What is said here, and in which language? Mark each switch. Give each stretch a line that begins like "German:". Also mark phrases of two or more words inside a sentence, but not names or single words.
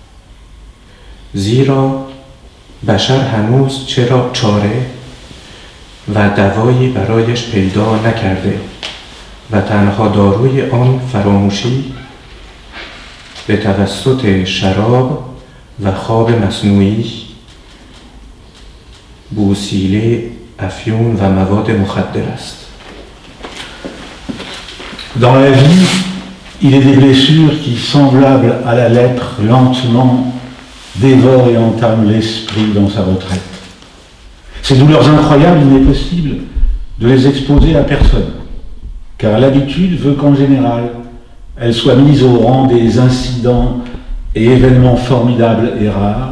Persian: زیرا بشر هنوز چاره و دوایی برایش پیدا نکرده و تنها داروی آن فراموشی به توسط شراب و خواب مصنوعی، بوسیله، افیون و مواد مخدر است.
French: Dans la vie, il est des blessures qui, semblables à la lèpre, lentement dévorent et entament l'esprit dans sa retraite. Ces douleurs incroyables, il n'est possible de les exposer à personne, car l'habitude veut qu'en général, elles soient mises au rang des incidents et événements formidables et rares.